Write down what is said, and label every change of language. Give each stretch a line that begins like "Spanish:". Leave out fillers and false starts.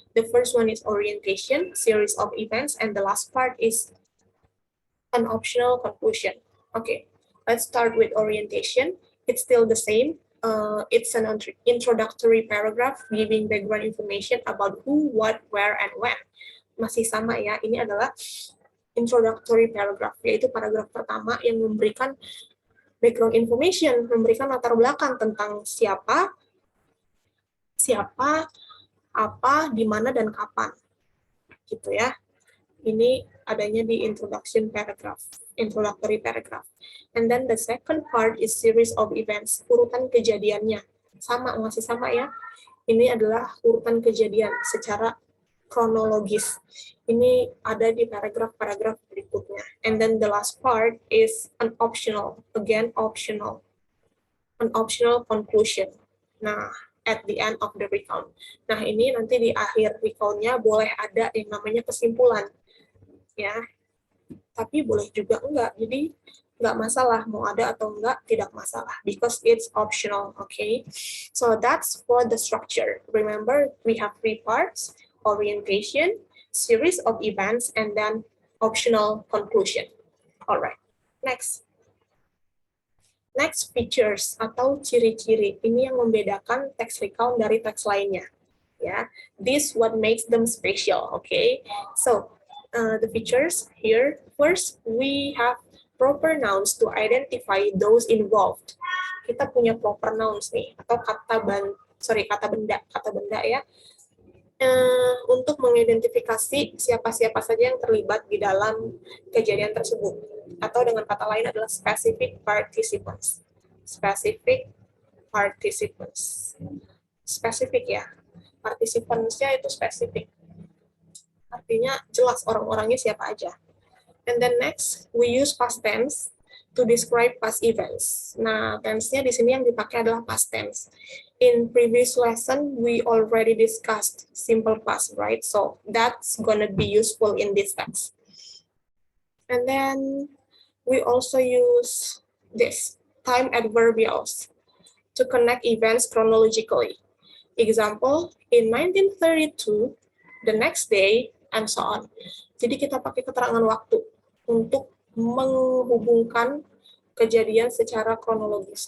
English: The first one is orientation, series of events, and the last part is an optional conclusion. Okay, let's start with orientation. It's still the same. It's an introductory paragraph giving background information about who, what, where, and when.
Indonesian: Masih sama ya, ini adalah introductory paragraph, yaitu paragraf pertama yang memberikan background information, memberikan latar belakang tentang siapa, apa, di mana, dan kapan. Gitu ya. Ini adanya di introduction paragraph, introductory paragraph.
English: And then the second part is series of events,
Indonesian: urutan kejadiannya. Sama, masih sama ya. Ini adalah urutan kejadian secara kronologis. Ini ada di paragraf-paragraf berikutnya.
English: And then the last part is an optional, again optional. An optional conclusion. Nah, at the end of the recount.
Indonesian: Nah, ini nanti di akhir recount-nya boleh ada yang namanya kesimpulan. Ya, tapi boleh juga enggak. Jadi, enggak masalah. Mau ada atau enggak, tidak masalah.
English: Because it's optional, okay? So, that's for the structure. Remember, we have 3 parts. orientation, series of events, and then optional conclusion. Alright, next. Next features
Indonesian: atau ciri-ciri ini yang membedakan text recount dari teks lainnya.
English: Ya, this what makes them special. Okay, so the features here. First, we have proper nouns to identify those involved.
Indonesian: Kita punya proper nouns nih atau kata benda ya. Untuk mengidentifikasi siapa-siapa saja yang terlibat di dalam kejadian tersebut. Atau dengan kata lain adalah specific participants.
English: Specific participants. Spesifik ya.
Indonesian: Participants-nya itu spesifik. Artinya jelas orang-orangnya siapa aja.
English: And then next, we use past tense to describe past events.
Indonesian: Nah, tense-nya di sini yang dipakai adalah past tense.
English: In previous lesson, we already discussed simple past, right? So that's gonna be useful in this text. And then we also use this, time adverbials, to connect events chronologically. Example, in 1932, the next day, and so on.
Indonesian: Jadi kita pakai keterangan waktu untuk menghubungkan kejadian secara kronologis.